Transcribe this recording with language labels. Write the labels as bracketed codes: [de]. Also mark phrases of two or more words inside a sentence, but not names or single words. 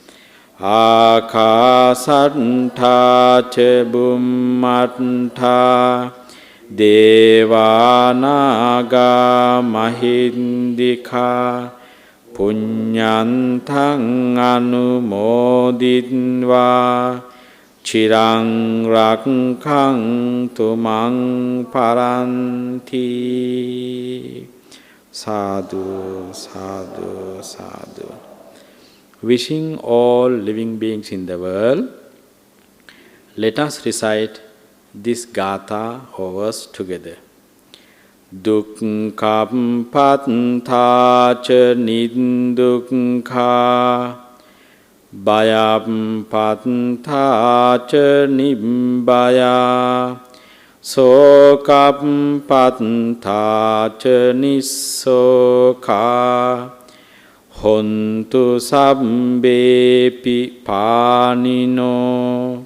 [pi] Ākāsattā ca bhummattā devānāgā mahindikā puññantaṃ anumoditva chiraṃ rakkhantu maṃ paranti. Sadhu, sadhu, sadhu. [en] Wishing all living beings in the world, let us recite this Gatha or verse together. [pi] Dukkhaṃ patthā ca niddukkha bhayaṃ patthā ca nibbaya sokaṃ patthā ca nissokha hontu sabbepi pānino.